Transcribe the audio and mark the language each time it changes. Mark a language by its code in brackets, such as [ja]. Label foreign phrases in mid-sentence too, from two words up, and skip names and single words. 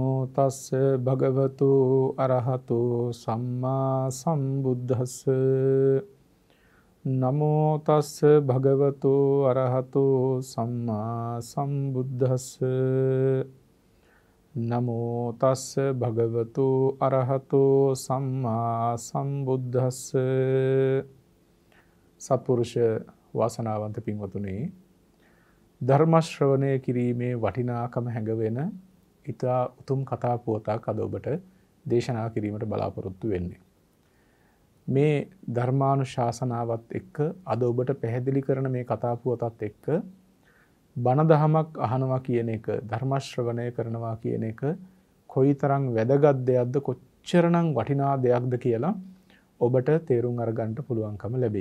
[pi] තස්ස භගවතු අරහතු සම්මා සම්බුද්දස්ස නමෝ තස්ස භගවතු අරහතු සම්මා සම්බුද්දස්ස නමෝ තස්ස භගවතු අරහතු සම්මා සම්බුද්දස්ස. [si] සත්පුරුෂ වාසනාවන්ත පින්වතුනි, ධර්ම ශ්‍රවණය කිරීමේ වටිනාකම හැඟවෙන ඉතා උතුම් කතා පුවතක් අද ඔබට දේශනා කිරීමට බලාපොරොත්තු වෙන්නේ. මේ ධර්මානුශාසනාවත් එක්ක අද ඔබට පැහැදිලි කරන මේ කතා පුවතත් එක්ක බණ දහමක් අහනවා කියන එක, ධර්ම ශ්‍රවණය කරනවා කියන එක කොයිතරම් වැදගත් දෙයක්ද, කොච්චරනම් වටිනා දෙයක්ද කියලා ඔබට තේරුම් අරගන්න පුළුවන්කම ලැබෙයි.